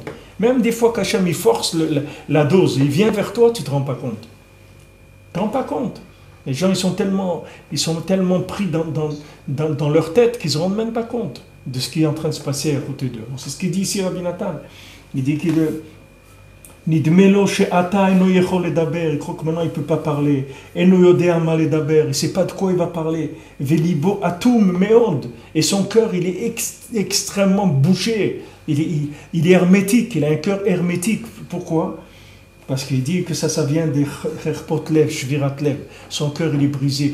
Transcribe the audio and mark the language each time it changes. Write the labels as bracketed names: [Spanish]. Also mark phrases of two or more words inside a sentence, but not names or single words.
[French] Même des fois qu'Hachem il force la dose, il vient vers toi, tu ne te rends pas compte. Tu ne te rends pas compte. Les gens, ils sont tellement pris dans leur tête qu'ils ne se rendent même pas compte de ce qui est en train de se passer à côté d'eux. C'est ce qu'il dit ici, Rabbi Nathan. Il dit qu'il [Hebrew] נדמה לו שעתה אינו יכול לדבר, [French] il croit que maintenant il ne peut pas parler. [Hebrew] אינו יודע מה לדבר, [French] il ne sait pas de quoi il va parler. [Hebrew] ולבו אטום מאוד, [French] et son cœur il est extrêmement bouché. Il est hermétique, il a un cœur hermétique. Pourquoi? Parce qu'il dit que ça vient des [Hebrew] חרפת לב שבירת לב. [French] Son cœur il est brisé.